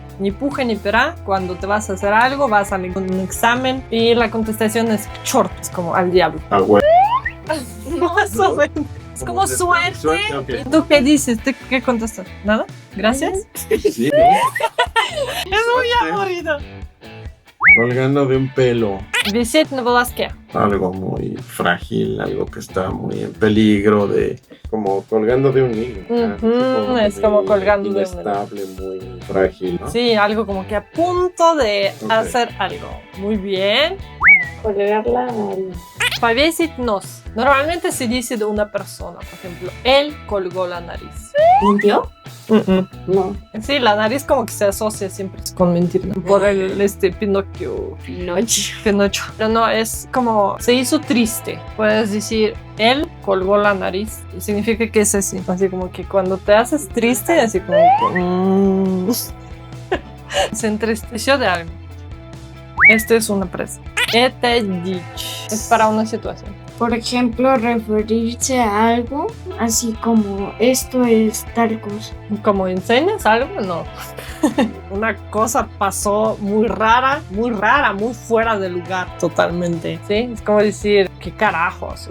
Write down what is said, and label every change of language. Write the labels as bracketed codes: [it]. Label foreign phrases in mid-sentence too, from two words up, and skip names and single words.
[es] Ni puje ni pera, cuando te vas a hacer algo, vas a un examen y la contestación es short, es como al diablo. Ah, güey. Más o menos. Es como suerte. Suerte, ok. ¿Y tú qué dices? ¿Qué contestas? ¿Nada? ¿Gracias? Sí, Es muy aburrido. colgando de un pelo. [ru] Висеть на волоске. [es] Algo muy frágil, algo que está muy en peligro de... Como colgando de un hilo. Ujú, es como colgando de un hilo. inestable, muy frágil, ¿no? Sí, algo como que a punto de Ok. hacer algo. Muy bien. Colgar la nariz. [ru] Повесить нос. [es] Normalmente se dice de una persona, por ejemplo, él colgó la nariz. ¿Mintió? No. Sí, la nariz como que se asocia siempre con mentir, ¿no? Por el Pinocchio. Pinocho. Pero no, es como se hizo triste. Puedes decir, él colgó la nariz. Y significa que es así. Así como que cuando te haces triste, así como que, se entristeció de algo. Este es una presa. [ru] Это дичь. [es] Es para una situación. Por ejemplo, referirse a algo así como esto es tal cosa. ¿Como enseñas algo? No. Una cosa pasó muy rara, muy fuera de lugar totalmente. ¿Sí? Es como decir, ¿qué carajos?